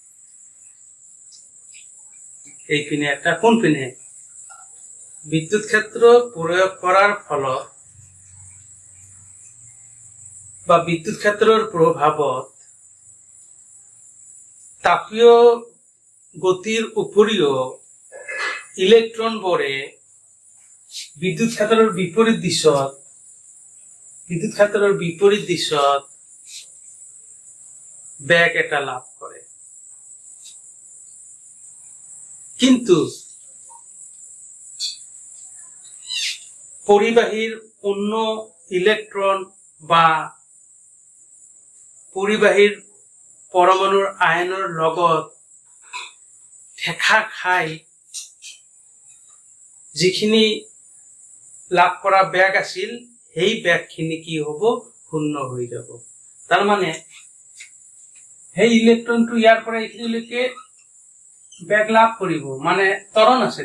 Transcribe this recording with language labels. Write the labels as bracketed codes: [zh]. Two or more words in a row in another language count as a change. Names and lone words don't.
[as] এই পিনে একটা, কোন পিনে, বিদ্যুৎ ক্ষেত্র প্রয়োগ করার ফলত বা বিদ্যুৎ ক্ষেত্রের প্রভাবত তাপীয় গতির উপরিও ইলেকট্রন বোরে বিদ্যুৎ ক্ষেত্রের বিপরীত দিশত ব্যাগ এটা লাভ করে। কিন্তু পরিবাহীর অন্য ইলেকট্রন বা পরিবাহীর পরমাণুর আয়নৰ লগত ঠেকা খাই যিখিনি লাভ কৰা ব্যাগ আছিল, সেই ব্যাগখিনি কি হব, শূন্য হৈ যাব। তাৰ মানে সেই ইলেকট্রনটো ইয়াৰ পৰা এইখিনিলৈকে ব্যাগ লাভ কৰিব, মানে ত্বরণ আছে।